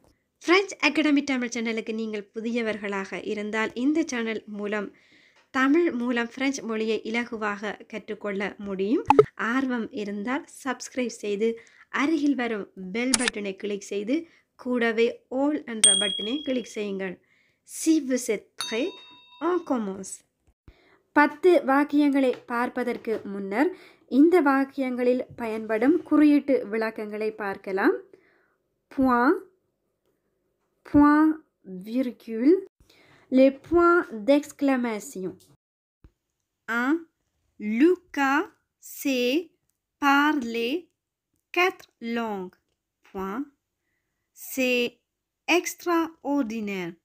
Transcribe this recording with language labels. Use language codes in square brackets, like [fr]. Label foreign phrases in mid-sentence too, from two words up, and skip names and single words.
[ta] French Academy Tamil சேனலுக்கு நீங்கள் புதியவர்களாக இருந்தால் இந்த சேனல் மூலம் தமிழ் மூலம் பிரெஞ்சு மொழியை இலகுவாக கற்றுக்கொள்ள முடியும். ஆர்வம் இருந்தால் சப்ஸ்கிரைப் செய்து அருகில் வரும் [en] bell button [ta] கிளிக் செய்து கூடவே ஆல் என்ற பட்டனை கிளிக் செய்யுங்கள். [fr] Si vous êtes prêt, on commence. [ta] 10 வாக்கியங்களை பார்ப்பதற்கு முன்னர் இந்த வாக்கியங்களில் பயன்படும் குறியீட்டு விளக்கங்களை பார்க்கலாம். [fr] Point, point, virgule, les points d'exclamation. 1. Lucas sait parler 4 langues. Point. C'est extraordinaire.